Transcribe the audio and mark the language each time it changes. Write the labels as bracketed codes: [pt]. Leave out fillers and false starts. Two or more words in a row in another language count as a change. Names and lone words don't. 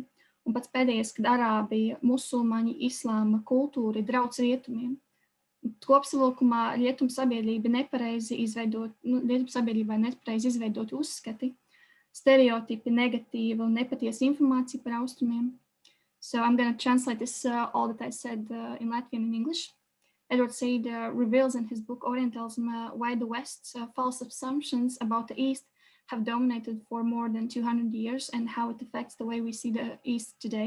[lv] Un pats pēdējais, kad arābi, musulmaņi, islāma kultūra ir drauds rietumiem. Kopsavilkumā rietumu sabiedrībai nepareizi izveidoti uzskati, stereotipi, negatīva un nepatiesa informācija par austrumiem. [en] So I'm going to translate this all that I said in Latvian and English. Edward Said reveals in his book Orientalism why the West's false assumptions about the East have dominated for more than 200 years and how it affects the way we see the East today.